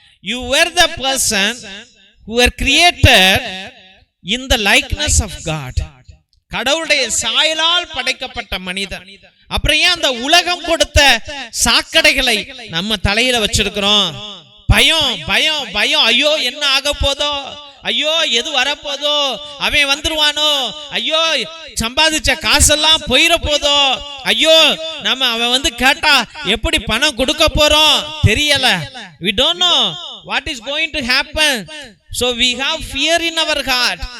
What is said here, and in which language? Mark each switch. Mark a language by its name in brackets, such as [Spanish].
[English] You were the person who were created in the likeness of God. [Tamil] கடவுளுடைய சாயலால் படைக்கப்பட்ட மனிதன். அப்புறம் ஏன் அந்த உலகம் கொடுத்த சாக்கடைகளை நம்ம தலையில வச்சிருக்கிறோம்? பயம் பயம் பயம். ஐயோ என்ன ஆக போதோ, ஐயோ எது வரப்போதோ, அவன் வந்துருவானோ, ஐயோ சம்பாதிச்ச காசெல்லாம் போயிட போதோ, ஐயோ நம்ம அவன் வந்து கேட்டா எப்படி பணம் கொடுக்க போறோம் தெரியல. [English] We don't know what is going to happen. So we have fear in our heart.